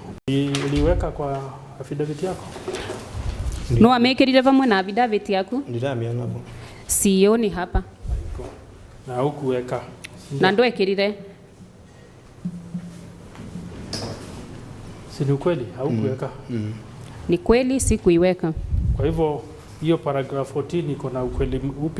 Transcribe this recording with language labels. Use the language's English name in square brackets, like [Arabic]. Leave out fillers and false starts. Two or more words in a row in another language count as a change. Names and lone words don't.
[Swahili] Uliweka kwa affidavit yako? [Kikuyu] No amekirire vamwe na affidavit yaku? Ndiraamiona hapo. [Swahili] Sioni hapa. Na hukuweka. [Kikuyu] Na ndwekirire. [Swahili] Si ni ukweli haukuweka? Ni kweli sikuiweka. Kwa hivyo hiyo paragraph 14 iko na ukweli upi?